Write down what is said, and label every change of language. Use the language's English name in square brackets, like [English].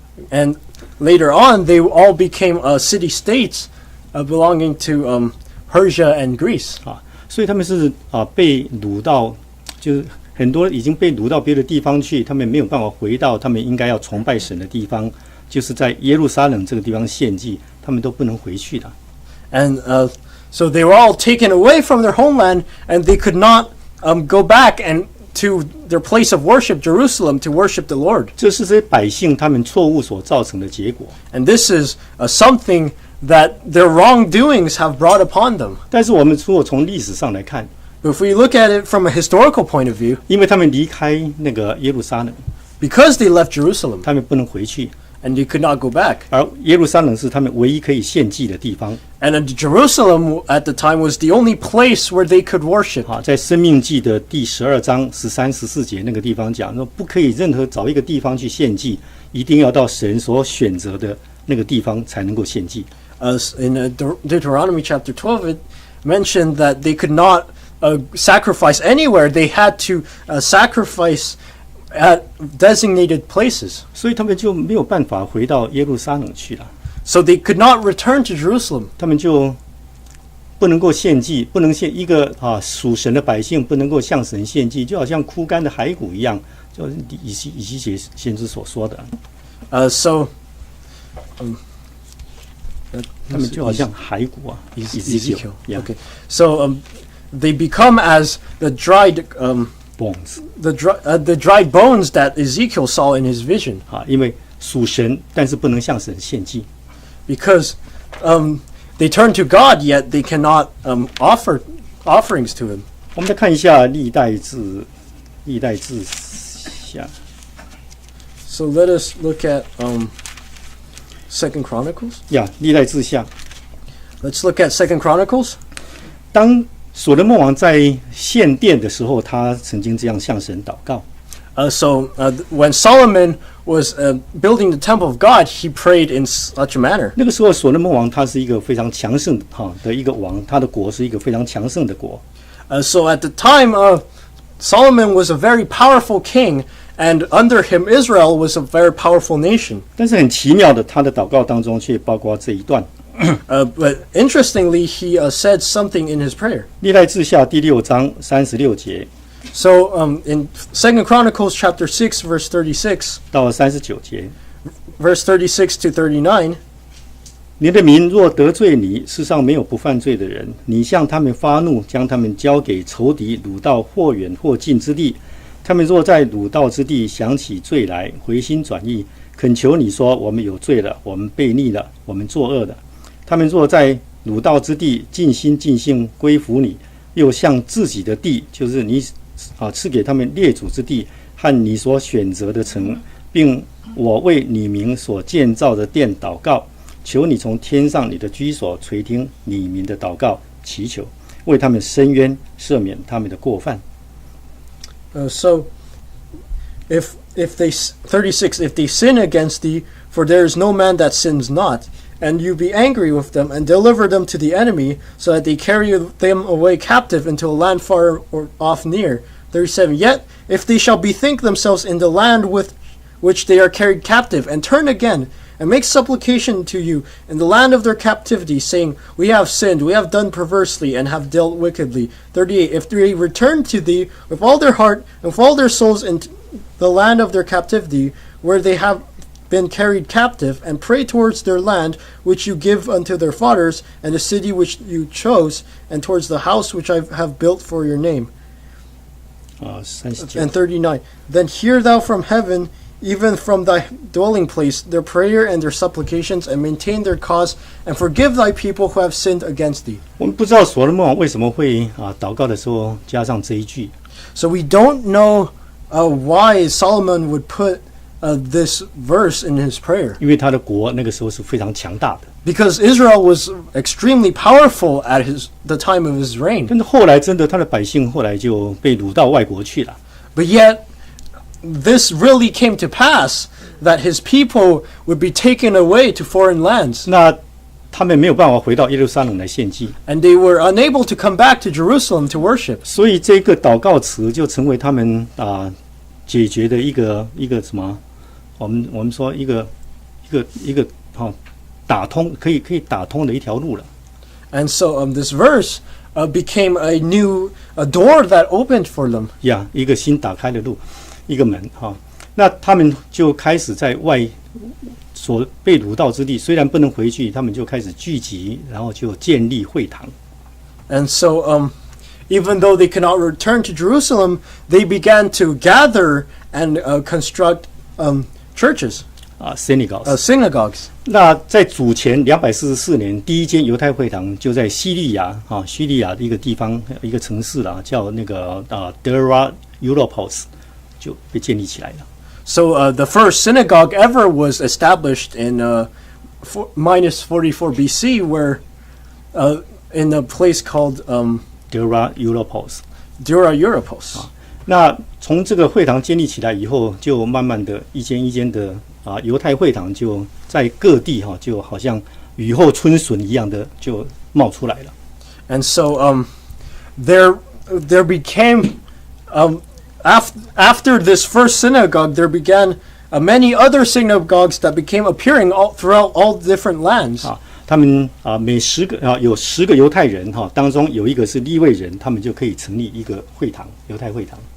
[English] And later on they all became city states belonging to Persia and Greece. [Chinese] 所以他们是被掳到，就是很多已经被掳到别的地方去，他们没有办法回到他们应该要崇拜神的地方，就是在耶路撒冷这个地方献祭，他们都不能回去的。 [English] And so they were all taken away from their homeland, and they could not go back and to their place of worship, Jerusalem, to worship the Lord. [Chinese] 这是这些百姓他们错误所造成的结果。 [English] And this is something that their wrongdoings have brought upon them. [Chinese] 但是我们如果从历史上来看， [English] But if we look at it from a historical point of view, [Chinese] 因为他们离开那个耶路撒冷， [English] because they left Jerusalem, [Chinese] 他们不能回去， [English] and they could not go back. [Chinese] 而耶路撒冷是他们唯一可以献祭的地方。 [English] And Jerusalem at the time was the only place where they could worship. [Chinese] 在申命记的第12章13、14节那个地方讲说，不可以任何找一个地方去献祭，一定要到神所选择的那个地方才能够献祭。 [English] In Deuteronomy chapter 12, it mentioned that they could not sacrifice anywhere. They had to sacrifice at designated places. [Chinese] 所以他们就没有办法回到耶路撒冷去了。 [English] So they could not return to Jerusalem. [Chinese] 他们就不能够献祭，不能献一个属神的百姓不能够向神献祭，就好像枯干的骸骨一样，就以西结先知所说的。他们就好像骸骨啊。 [English] Ezekiel. Yeah. Okay. So they become as the dried bones. The dried bones that Ezekiel saw in his vision. [Chinese] 因为属神，但是不能向神献祭。 [English] Because they turn to God, yet they cannot offer offerings to Him. [Chinese] 我们再看一下历代志下。 [English] So let us look at Second Chronicles. [Chinese] 历代志下。 [English] Let's look at Second Chronicles. [Chinese] 当所罗门王在献殿的时候，他曾经这样向神祷告。 [English] When Solomon was building the temple of God, he prayed in such a manner. [Chinese] 那个时候，所罗门王他是一个非常强盛的一个王，他的国是一个非常强盛的国。 [English] So at the time, Solomon was a very powerful king, and under him, Israel was a very powerful nation. [Chinese] 但是很奇妙的，他的祷告当中却包括这一段。 [English] But interestingly, he said something in his prayer. [Chinese] 历代志下第6章36节。 [English] So in 2 Chronicles chapter 6, verse 36 [Chinese] 到39节 [English] verse 36 to 39, [Chinese] 你的民若得罪你，世上没有不犯罪的人。你向他们发怒，将他们交给仇敌，掳到或远或近之地。他们若在掳到之地想起罪来，回心转意，恳求你说：我们有罪了，我们悖逆了，我们作恶了。他们若在掳到之地尽心尽性归服你，又向自己的地，就是你赐给他们列祖之地和你所选择的城，并我为你名所建造的殿祷告，求你从天上你的居所垂听你民的祷告，祈求为他们伸冤，赦免他们的过犯。 [English] So if they 36, if they sin against thee, for there is no man that sins not, and you be angry with them, and deliver them to the enemy, so that they carry them away captive into a land far or off near. 37. Yet if they shall bethink themselves in the land with which they are carried captive, and turn again, and make supplication to you in the land of their captivity, saying, we have sinned, we have done perversely, and have dealt wickedly. 38. If they return to thee with all their heart and with all their souls in the land of their captivity, where they have been carried captive, and pray towards their land which you give unto their fathers, and the city which you chose, and towards the house which I have built for your name. And 39. Then hear thou from heaven, even from thy dwelling place, their prayer and their supplications, and maintain their cause, and forgive thy people who have sinned against thee. [Chinese] 我们不知道所罗门王为什么会祷告的时候加上这一句。 [English] So we don't know why Solomon would put this verse in his prayer. [Chinese] 因为他的国那个时候是非常强大的。 [English] Because Israel was extremely powerful at the time of his reign. [Chinese] 但是后来真的他的百姓后来就被掳到外国去了。 [English] But yet, this really came to pass, that his people would be taken away to foreign lands. [Chinese] 那他们没有办法回到耶路撒冷来献祭。 [English] And they were unable to come back to Jerusalem to worship. [Chinese] 所以这个祷告词就成为他们解决的一个什么？我们说一个打通可以打通的一条路了。 [English] And so this verse became a new door that opened for them. [Chinese] 一个新打开的路，一个门那他们就开始在外所被掳到之地，虽然不能回去，他们就开始聚集，然后就建立会堂。 [English] And so even though they cannot return to Jerusalem, they began to gather and construct churches. Synagogues. [Chinese] 那在主前244年，第一间犹太会堂就在叙利亚的一个地方，一个城市叫那个Dera Europos， 就被建立起来了。 [English] So the first synagogue ever was established in minus 44 BC, where in a place called [Chinese] Dura Europos。 [English] Dura Europos. [Chinese] 那从这个会堂建立起来以后，就慢慢的一间一间的犹太会堂就在各地就好像雨后春笋一样的就冒出来了。 [English] And so there became after this first synagogue, there began many other synagogues that became appearing throughout all different lands. [Chinese] 他们每10个有10个犹太人当中有一个是利未人，他们就可以成立一个会堂，犹太会堂。